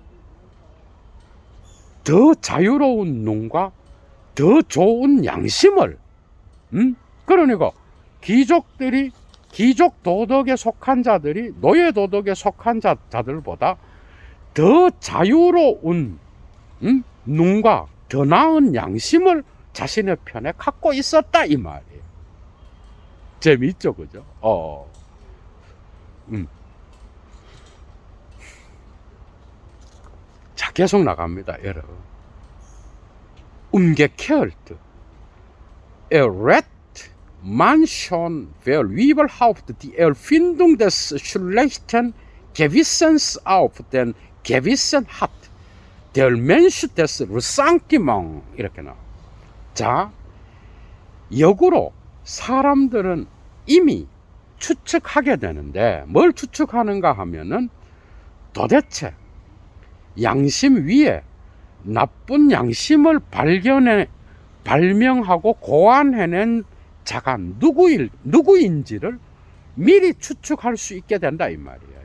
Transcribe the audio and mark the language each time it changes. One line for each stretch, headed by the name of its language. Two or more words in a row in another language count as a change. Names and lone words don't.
Korean: 더 자유로운 눈과 더 좋은 양심을 그러니까 귀족 도덕에 속한 자들이 노예 도덕에 속한 자들보다 더 자유로운 눈과 더 나은 양심을 자신의 편에 갖고 있었다 이 말이에요. 재미있죠, 그죠? 자, 계속 나갑니다, 여러분.
German: Umgekehrt, errät man schon wer überhaupt die Erfindung des schlechten Gewissens auf den Gewissen hat. Der Mensch des Ressentiment
Korean: 이렇게 나와. 자, 역으로 사람들은 이미 추측하게 되는데 뭘 추측하는가 하면은 도대체 양심 위에 나쁜 양심을 발명하고 고안해낸 자가 누구인지를 미리 추측할 수 있게 된다 이 말이에요.